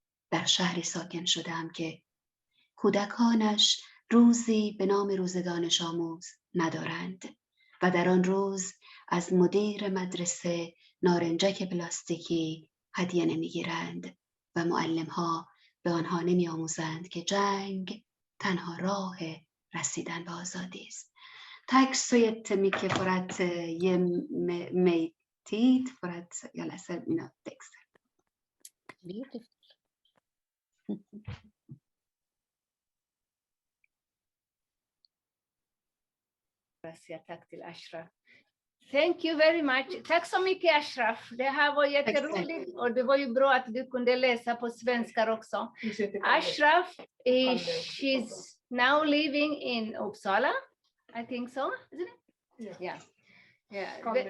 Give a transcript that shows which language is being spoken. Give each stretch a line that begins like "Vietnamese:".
Persian: در شهری ساکن شدم که کودکانش روزی به نام روز دانش آموز ندارند و در آن روز از مدیر مدرسه نارنجک پلاستیکی هدیه نمیگیرند و معلم‌ها به آنها نمی آموزند که jang تنها راه رسیدن به آزادی است.
Swedish: Tack så jättemycket för att ge mig tid för att jag läser mina texter.
English: Beautiful.
Swedish: Tack till Ashraf.
English: Thank you very much.
Swedish: Tack så mycket Ashraf. Det här var jätteroligt och det var ju bra att du kunde läsa på svenska också.
English: Ashraf, she's now living in Uppsala. I think so, isn't it? Yeah.